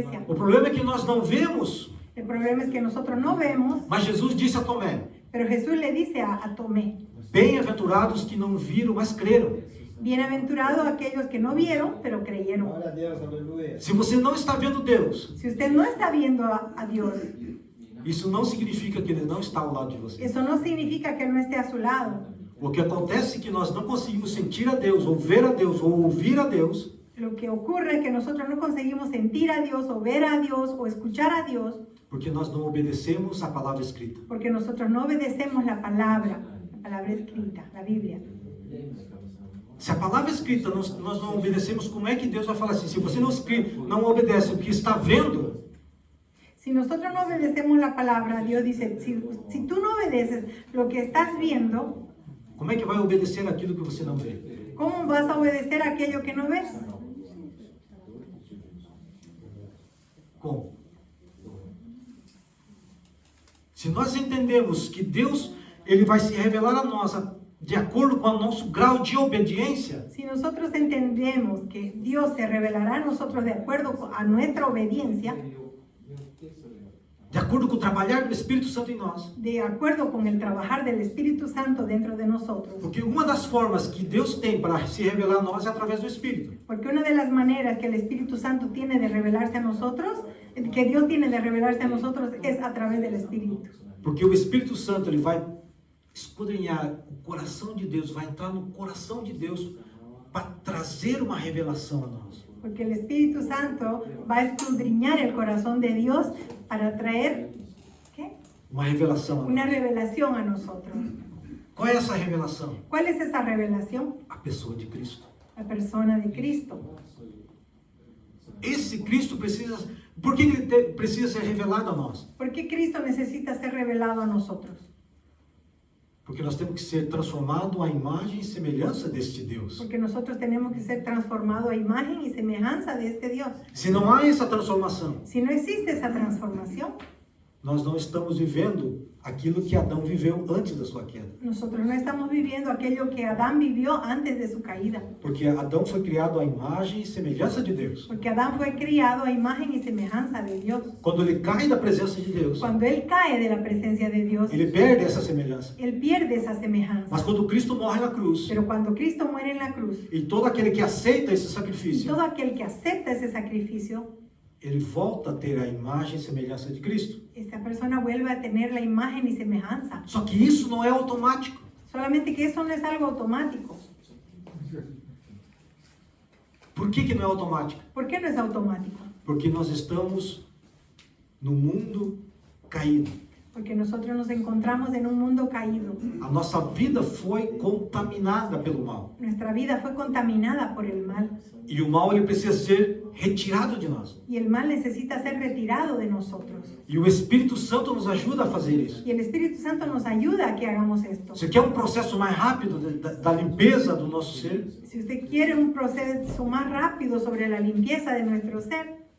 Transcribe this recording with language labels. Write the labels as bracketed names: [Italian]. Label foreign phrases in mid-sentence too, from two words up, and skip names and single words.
[Portuguese] O problema é que nós não vemos, [Spanish] El problema es que nosotros no vemos, [Portuguese] mas Jesus disse a Tomé, [Spanish] Pero Jesús le dice a Tomé, [Portuguese] bem-aventurados que não viram, mas creram. [Spanish] bienaventurados aquellos que no vieron, pero creyeron. [Portuguese] Glória a Deus, aleluia. Se você não está vendo Deus, [Spanish] Si usted no está viendo a Dios, [Portuguese] isso não significa que Ele não está ao lado de você. [Spanish] eso no significa que Él no esté a su lado. [Portuguese] O que acontece é que nós não conseguimos sentir a Deus, ou ver a Deus, ou ouvir a Deus, [Spanish] Lo que ocurre es que nosotros no conseguimos sentir a Dios o ver a Dios o escuchar a Dios [Portuguese] porque nós não obedecemos a palavra escrita. [Spanish] porque nosotros no obedecemos la palabra escrita, la Biblia. [Portuguese] Se a palavra escrita nós não obedecemos, como é que Deus vai falar assim? Se você não obedece o que está vendo, [Spanish] Si nosotros no obedecemos la palabra, Dios dice, si tú no obedeces lo que estás viendo, [Portuguese] como é que vai obedecer aquilo que você não vê? [Spanish] ¿cómo vas a obedecer aquello que no ves? [Portuguese] Como? Se nós entendemos que Deus ele vai se revelar a nós de acordo com o nosso grau de obediência, [Spanish] Si nosotros entendemos que Dios se revelará a nosotros de acuerdo a nuestra obediencia, [Portuguese] de acordo com o trabalhar do Espírito Santo em nós, [Spanish] de acuerdo con el trabajar del Espíritu Santo dentro de nosotros, [Portuguese] porque uma das formas que Deus tem para se revelar a nós é através do Espírito. [Spanish] porque una de las maneras que el Espíritu Santo tiene de revelarse a nosotros, que Dios tiene de revelarse a nosotros, es a través del Espíritu. [Portuguese] Porque o Espírito Santo ele vai esquadrinhar o coração de Deus, vai entrar no coração de Deus para trazer uma revelação a nós. [Spanish] Porque el Espíritu Santo va a escudriñar el corazón de Dios para traer, ¿qué? [Portuguese] Uma revelação a [Spanish] Una [Portuguese] nós. [Spanish] revelación a nosotros. [Portuguese] Qual é essa revelação? [Spanish] ¿Cuál es esa revelación? [Portuguese] A pessoa de Cristo. [Spanish] La persona de Cristo. [Portuguese] Esse Cristo precisa... Por que ele precisa ser revelado a nós? [Spanish] ¿Por qué Cristo necesita ser revelado a nosotros? [Portuguese] Porque nós temos que ser transformados à imagem e semelhança deste Deus. [Spanish] Porque nosotros tenemos que ser transformados a imagen y semejanza de este Dios. [Portuguese] Se não há essa transformação, [Spanish] Si no existe esa transformación, [Portuguese] nós não estamos vivendo aquilo que Adão viveu antes da sua queda. [Spanish] nosotros no estamos viviendo aquello que Adán vivió antes de su caída. [Portuguese] Porque Adão foi criado à imagem e semelhança de Deus. [Spanish] Porque Adán fue criado a imagen y semejanza de Dios. [Portuguese] Quando ele cai da presença de Deus, [Spanish] Cuando él cae de la presencia de Dios, [Portuguese] ele perde essa semelhança. [Spanish] él pierde esa semejanza. [Portuguese] Mas quando Cristo morre na cruz, [Spanish] Pero cuando Cristo muere en la cruz, [Portuguese] e todo aquele que aceita esse [Spanish] y [Portuguese] sacrifício, [Spanish] todo aquel que acepta ese sacrificio, [Portuguese] ele volta a ter a imagem e semelhança de Cristo. [Spanish] esta persona vuelve a tener la imagen y semejanza. [Portuguese] Só que isso não é automático. [Spanish] Solamente que eso no es algo automático. [Portuguese] Por que não é automático? [Spanish] ¿Por qué no es automático? [Portuguese] Porque nós estamos no mundo caído. [Spanish] Porque nosotros nos encontramos en un mundo caído. [Portuguese] A nossa vida foi contaminada pelo mal. [Spanish] Nuestra vida fue contaminada por el mal. [Portuguese] E o mal ele precisa ser retirado de nós. [Spanish] Y el mal necesita ser retirado de nosotros. [Portuguese] E o Espírito Santo nos ajuda a fazer isso. [Spanish] Y el Espíritu Santo nos ayuda a que hagamos esto. [Portuguese] Você quer um processo mais rápido da limpeza do nosso ser? [Spanish] Si usted quiere un proceso más rápido sobre la limpieza de nuestro ser,